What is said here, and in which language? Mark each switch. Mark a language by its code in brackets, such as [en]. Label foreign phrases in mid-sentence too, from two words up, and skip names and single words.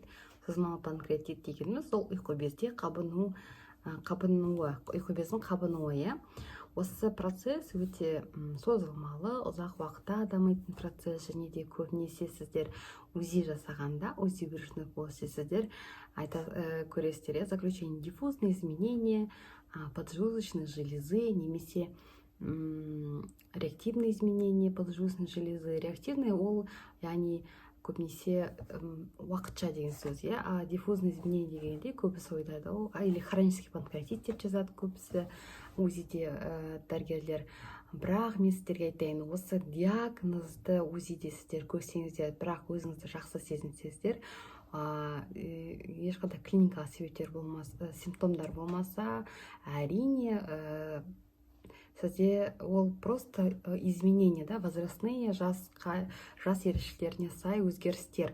[kk] Созылмалы панкреатит дегеніміз ол ұйқы безде қабынуы, ұйқы бездің қабынуы, иә. Осы процесс өте созылмалы, ұзақ уақытта дамитын процесс, және де көбінесе сіздер УЗИ жасағанда, [ru] УЗИ брюшной полости [kk] сіздер көресіздер, [ru] заключение диффузные изменения поджелудочной железы, немесе реактивные изменения поджелудочной железы. [kk] Реактивный ол, яғни көбінесе уақытша деген сөз, иә. [ru] А диффузный изменение [kk] дегенде көбісі ойлайды, ол [ru] или хронический панкреатит [kk] деп жазады көбісі УЗИде дәрігерлер. Бірақ мен сіздерге айтайын, осы диагнозды УЗИде сіздер көрсеңіздер, бірақ өзіңізді жақсы сезінсеңіздер, ешқандай клиникалық себептер болмаса, симптомдар болмаса, әрине сізде ол [ru] просто изменения, да, возрастные, [kk] жас ерекшеліктеріне сай өзгерістер.